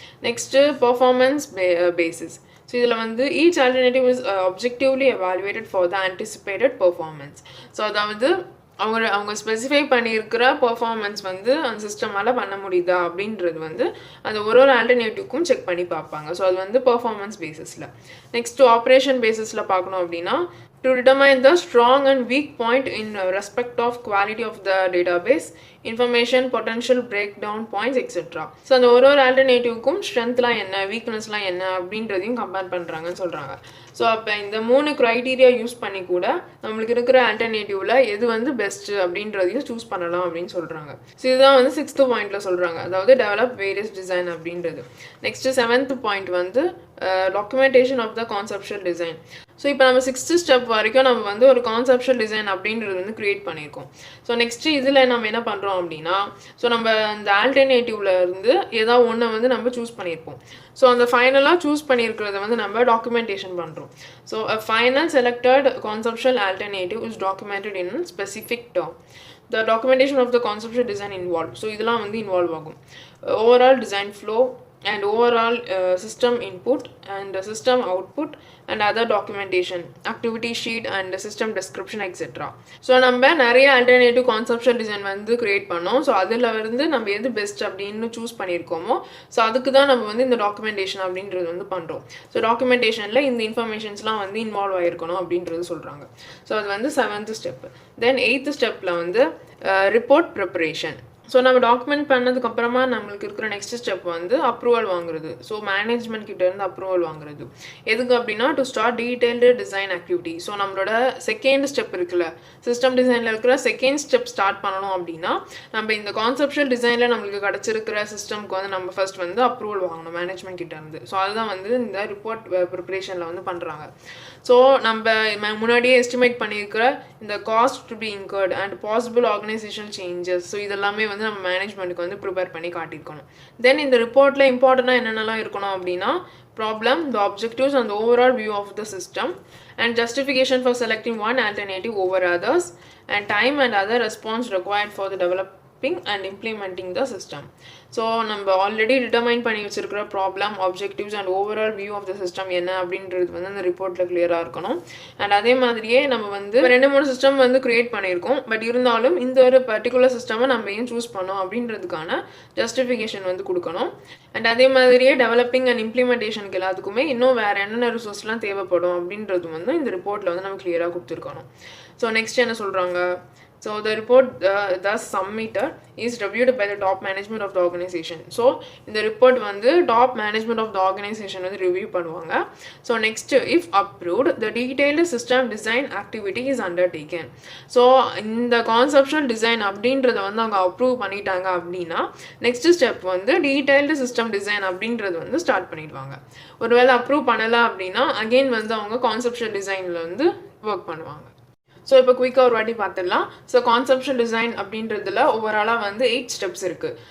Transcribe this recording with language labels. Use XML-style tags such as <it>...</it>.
<en>Next performance basis. So</en> <ta>இதில் வந்து</ta> <en>Each alternative is objectively evaluated for the anticipated performance.</en> <ta>So அதாவது அவங்க specify பண்ணியிருக்கிற பர்ஃபார்மன்ஸ் வந்து அந்த சிஸ்டமால் பண்ண முடியுதா அப்படின்றது வந்து அந்த ஒரு ஆல்டர்னேட்டிவ்க்கும் செக் பண்ணி பார்ப்பாங்க. ஸோ அது வந்து பர்ஃபார்மன்ஸ் பேசிஸில். நெக்ஸ்ட்டு ஆப்ரேஷன் பேசிஸில் பார்க்கணும் அப்படின்னா</ta> <en>to determine the strong and weak point in respect of quality of the database, information, potential breakdown points, etc.</en> <ta>So அந்த ஒரு ஆல்டர்னேட்டிவ்க்கும் ஸ்ட்ரென்த்லாம் என்ன வீக்னஸ்லாம் என்ன அப்படின்றதையும் கம்பேர் பண்ணுறாங்கன்னு சொல்கிறாங்க. ஸோ அப்போ இந்த 3 க்ரைட்டீரியா யூஸ் பண்ணி கூட நம்மளுக்கு இருக்கிற ஆல்டர்னேட்டிவ்ல எது வந்து பெஸ்ட்டு அப்படின்றதையும் சூஸ் பண்ணலாம் அப்படின்னு சொல்கிறாங்க. ஸோ இதுதான் வந்து 6th பாயிண்ட்டில் சொல்கிறாங்க, அதாவது டெவலப் வேரியஸ் டிசைன் அப்படின்றது.</ta> <en>Next 7th point வந்து documentation of the conceptual design.</en> <ta>So இப்போ நம்ம 6th ஸ்டெப் வரைக்கும் நம்ம வந்து ஒரு கான்செப்ஷுவல் டிசைன் அப்படின்றது வந்து க்ரியேட் பண்ணியிருக்கோம். ஸோ நெக்ஸ்ட்டு இதில் நம்ம என்ன பண்ணுறோம் அப்படின்னா ஸோ நம்ம அந்த ஆல்டர்னேட்டிவ்ல இருந்து ஏதாவது ஒன்று வந்து நம்ம சூஸ் பண்ணியிருப்போம். ஸோ அந்த ஃபைனலாக சூஸ் பண்ணியிருக்கிறத வந்து நம்ம டாக்குமெண்டேஷன் பண்ணுறோம்.</ta> <en>So a final selected conceptual alternative is documented in specific term. The documentation of the conceptual design involved.</en> <ta>So இதெல்லாம் வந்து இன்வால்வ் ஆகும்.</ta> <en>Overall design flow, and overall system input and system output and other documentation, activity sheet and system description etc.</en> <ta>So நம்ம நிறைய alternative conceptual design வந்து create பண்ணோம். So அதில் வந்து நம்ம எது பெஸ்ட் அப்படின்னு சூஸ் பண்ணியிருக்கோமோ ஸோ அதுக்கு தான் நம்ம வந்து இந்த டாக்குமெண்டேஷன் அப்படின்றது வந்து பண்ணுறோம். ஸோ டாக்குமெண்டேஷனில் இந்த இன்ஃபர்மேஷன்ஸ்லாம் வந்து இன்வால்வ் ஆகிருக்கணும் அப்படின்றது சொல்கிறாங்க. ஸோ அது வந்து 7th ஸ்டெப். தென் 8th ஸ்டெப்பில் வந்து ரிப்போர்ட் ப்ரிப்பரேஷன். ஸோ நம்ம டாக்குமெண்ட் பண்ணதுக்கப்புறமா நம்மளுக்கு இருக்கிற நெக்ஸ்ட் ஸ்டெப் வந்து அப்ரூவல் வாங்குறது. ஸோ மேனேஜ்மெண்ட் கிட்டேருந்து அப்ரூவல் வாங்குறது எதுக்கு அப்படின்னா</ta> <en>To start detailed design activity.</en> <ta>So நம்மளோட செகண்ட் ஸ்டெப் இருக்குல்ல, சிஸ்டம் டிசைனில் இருக்கிற செகண்ட் ஸ்டெப் ஸ்டார்ட் பண்ணணும் அப்படின்னா நம்ம இந்த கான்செப்ஷுவல் டிசைனில் நம்மளுக்கு கிடச்சிருக்கிற சிஸ்டம்க்கு வந்து நம்ம ஃபர்ஸ்ட் வந்து அப்ரூவல் வாங்கணும் மேனேஜ்மெண்ட் கிட்டேருந்து. ஸோ அதுதான் வந்து இந்த ரிப்போர்ட் ப்ரிப்பரேஷனில் வந்து பண்ணுறாங்க. ஸோ நம்ம முன்னாடியே எஸ்டிமேட் பண்ணியிருக்கிற இந்த</ta> <en>cost to be incurred and possible organisational changes,</en> <ta>so இதெல்லாமே வந்து நம்ம மேனேஜ்மெண்ட்டுக்கு வந்து ப்ரிப்பேர் பண்ணி காட்டியிருக்கணும். தென் இந்த ரிப்போர்ட்டில் இம்பார்ட்டண்ட்டாக என்னென்னலாம் இருக்கணும் அப்படின்னா</ta> <en>Problem, the objectives and overall view of the system and justification for selecting one alternative over others and time and other response required for the developing and implementing the system.</en> <ta>So நம்ம already determine பண்ணி வச்சிருக்கிற problem, objectives and overall view of the system என்ன அப்படின்றது வந்து அந்த ரிப்போர்ட்டில் கிளியராக இருக்கணும். அண்ட் அதே மாதிரியே நம்ம வந்து 2-3 சிஸ்டம் வந்து க்ரியேட் பண்ணியிருக்கோம். பட் இருந்தாலும் இந்த ஒரு பர்டிகுலர் சிஸ்டமை நம்ம ஏன் சூஸ் பண்ணோம் அப்படின்றதுக்கான ஜஸ்டிஃபிகேஷன் வந்து கொடுக்கணும். அண்ட் அதே மாதிரியே டெவலப்பிங் அண்ட் இம்ப்ளிமெண்டேஷனுக்கு எல்லாத்துக்குமே இன்னும் வேறு என்னென்ன ரிசோர்ஸ்லாம் தேவைப்படும் அப்படின்றது வந்து இந்த ரிப்போர்ட்டில் வந்து நம்ம கிளியராக கொடுத்துருக்கணும். ஸோ நெக்ஸ்ட் என்ன சொல்கிறாங்க?</ta> <en>So the report thus submitted is reviewed by the top management of the organization.</en> <ta>So in the report வந்து top management of the organization வந்து review பண்ணுவாங்க.</ta> <en>So next, if approved, the detailed system design activity is undertaken.</en> <ta>So இந்த conceptual design அப்படின்றத வந்து அவங்க approve பண்ணிட்டாங்க அப்படின்னா next step வந்து detailed system design அப்படின்றது வந்து ஸ்டார்ட் பண்ணிடுவாங்க. ஒருவேளை approve பண்ணல அப்படின்னா again வந்து அவங்க conceptual designல வந்து ஒர்க் பண்ணுவாங்க. ஸோ இப்போ குயிக்காக ஒரு வாட்டி பார்த்துடலாம். ஸோ கான்செப்ஷுவல் டிசைன் அப்படின்றதுல ஓவராலாக வந்து 8 ஸ்டெப்ஸ் இருக்குது.</ta>